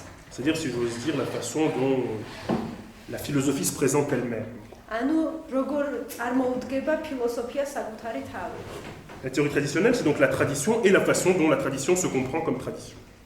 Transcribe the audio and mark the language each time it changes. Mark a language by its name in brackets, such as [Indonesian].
[French] C'est-à-dire, si j'ose dire, la façon dont la philosophie se présente elle-même. [Georgian] ანუ როგორ წარმოუდგება ფილოსოფია საკუთარი თავი. [French] La théorie traditionnelle, c'est donc la tradition et la façon dont la tradition se comprend comme tradition.